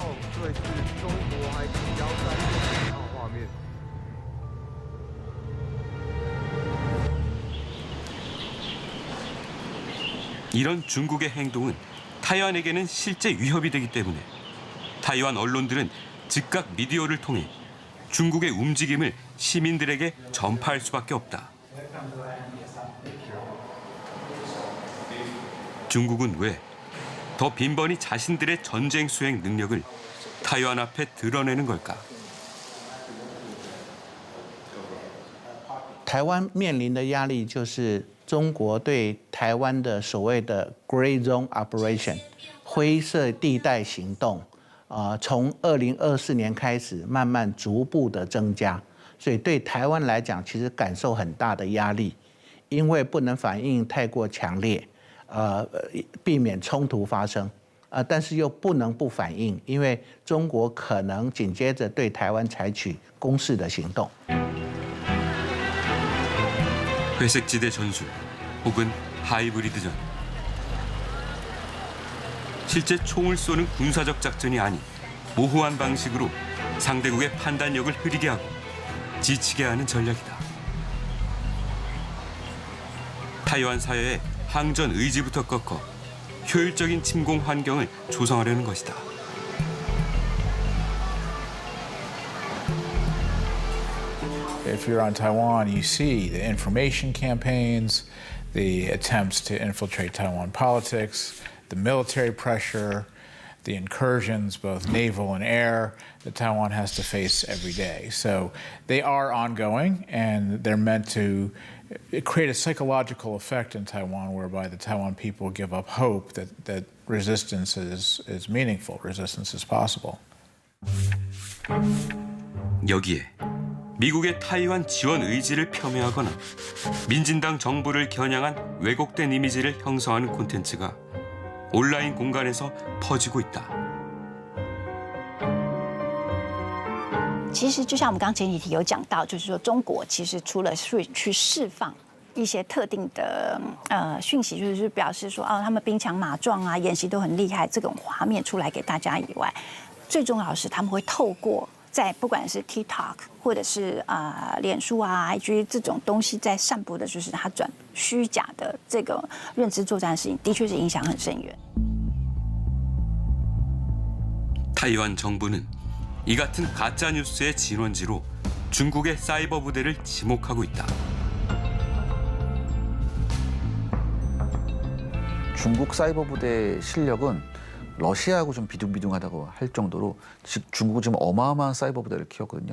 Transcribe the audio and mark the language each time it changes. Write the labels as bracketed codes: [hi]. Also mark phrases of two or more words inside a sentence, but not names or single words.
[ko] 이런 중국의 행동은 타이완에게는 실제 위협이 되기 때문에 타이완 언론들은 즉각 미디어를 통해 중국의 움직임을 시민들에게 전파할 수밖에 없다. 중국은 왜 더 빈번히 자신들의 전쟁 수행 능력을 타이완 앞에 드러내는 걸까? [zh] 台湾面临的压力就是中国对台湾的所谓的 [en] Gray Zone Operation [zh] 灰色地带行动，从2024年开始慢慢逐步的增加，所以对台湾来讲，其实感受很大的压力，因为不能反应太过强烈，避免冲突发生，但是又不能不反应，因为中国可能紧接着对台湾采取攻势的行动。 [ko] 회색지대 전술 혹은 하이브리드전. 실제 총을 쏘는 군사적 작전이 아닌 모호한 방식으로 상대국의 판단력을 흐리게 하고 지치게 하는 전략이다. 타이완 사회의 항전 의지부터 꺾어 효율적인 침공 환경을 조성하려는 것이다. [en] If you're on Taiwan, you see the information campaigns, the attempts to infiltrate Taiwan politics, the military pressure, the incursions, both naval and air, that Taiwan has to face every day. So they are ongoing, and they're meant to create a psychological effect in Taiwan whereby the Taiwan people give up hope that resistance is meaningful, resistance is possible. [ko] 여기에 미국의 타이완 지원 의지를 폄훼하거나 민진당 정부를 겨냥한 왜곡된 이미지를 형성하는 콘텐츠가 온라인 공간에서 퍼지고 있다. [zh] 其实就像我们刚刚前几题有讲到，就是说中国其实除了去释放一些特定的讯息，就是表示说他们兵强马壮啊，演习都很厉害这种画面出来给大家以外，最重要的是他们会透过在不管是 TikTok 或者是脸书啊 IG 这种东西在散布的，就是他转虚假的这个认知作战的事情，的确是影响很深远。 [ko] 타이완 정부는 이 같은 가짜 뉴스의 진원지로 중국의 사이버 부대를 지목하고 있다. 중국 사이버 부대 실력은 러시아하고 좀 비둥비둥하다고 할 정도로 중국은 지금 어마어마한 사이버 부대를 키웠거든요.